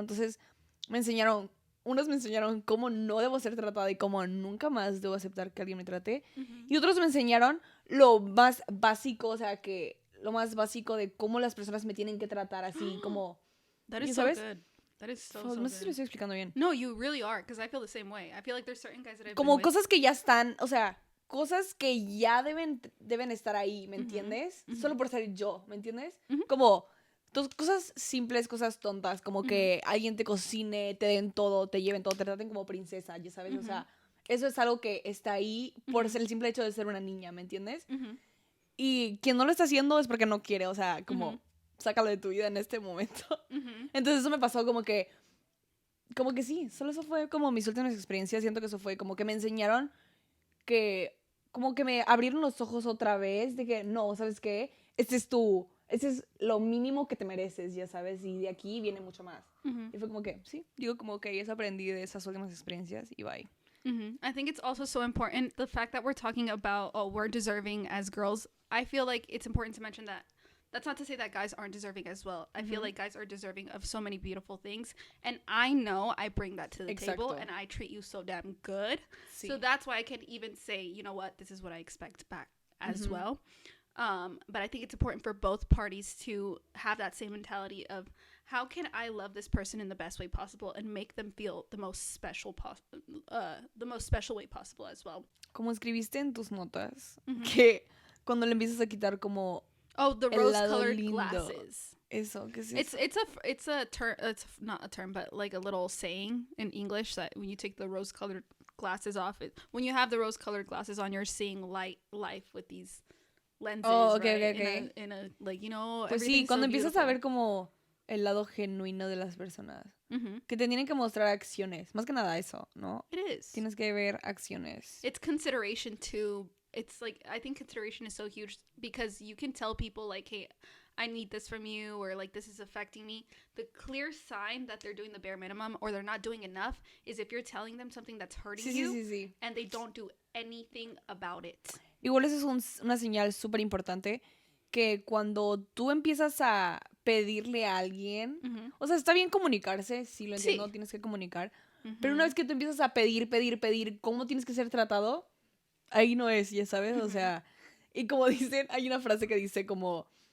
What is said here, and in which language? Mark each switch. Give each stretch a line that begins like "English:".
Spanish: Entonces, unos me enseñaron cómo no debo ser tratada y cómo nunca más debo aceptar que alguien me trate. Y otros me enseñaron lo más básico, o sea, que lo más básico de cómo las personas me tienen que tratar así, como...
English: That is
Spanish: ¿sabes?
English: So good. That is so
Spanish: No sé si lo estoy explicando bien.
English: No, you really are, because I feel the same way. I feel like there's certain guys that I've
Spanish: como
English: been
Spanish: cosas
English: with.
Spanish: Que ya están, o sea, cosas que ya deben estar ahí, ¿me entiendes? Solo por ser yo, ¿me entiendes? Como cosas simples, cosas tontas, como que alguien te cocine, te den todo, te lleven todo, te traten como princesa, ya sabes, o sea, eso es algo que está ahí por ser el simple hecho de ser una niña, ¿me entiendes? Y quien no lo está haciendo es porque no quiere, o sea, como sácalo de tu vida en este momento. Entonces eso me pasó como que sí, solo eso fue como mis últimas experiencias, siento que eso fue como que me enseñaron que, como que me abrieron los ojos otra vez de que no, ¿sabes qué? Ese es lo mínimo que te mereces, ya sabes, y de aquí viene mucho más. Y fue como que, sí, digo como que eso aprendí de esas últimas experiencias y bye.
English: I think it's also so important, the fact that we're talking about, we're deserving as girls. I feel like it's important to mention that that's not to say that guys aren't deserving as well. I feel like guys are deserving of so many beautiful things. And I know I bring that to the table and I treat you so damn good.
Spanish: Sí.
English: So that's why I can even say, you know what, this is what I expect back as well. But I think it's important for both parties to have that same mentality of how can I love this person in the best way possible and make them feel the most special way possible as well.
Spanish: Como escribiste en tus notas, que cuando le empiezas a quitar como
English: the rose-colored glasses.
Spanish: Eso, ¿qué es eso?
English: It's a term. It's not a term, but like a little saying in English that when you take the rose-colored glasses off, when you have the rose-colored glasses on, you're seeing life with these lenses. Oh, okay, right? okay. In a like, you know.
Spanish: Pues sí, cuando empiezas a ver como el lado genuino de las personas, que te tienen que mostrar acciones, más que nada eso, ¿no?
English: It is.
Spanish: Tienes que ver acciones.
English: It's consideration too. It's like, I think consideration is so huge because you can tell people like, hey, I need this from you, or like this is affecting me. The clear sign that they're doing the bare minimum or they're not doing enough is if you're telling them something that's hurting you
Spanish: sí.
English: And they don't do anything about it.
Spanish: Igual eso es una señal súper importante, que cuando tú empiezas a pedirle a alguien, o sea, está bien comunicarse, sí lo entiendo, tienes que comunicar, pero una vez que tú empiezas a pedir cómo tienes que ser tratado, ahí no es, ya sabes, o sea, y como dicen, hay una frase que dice como,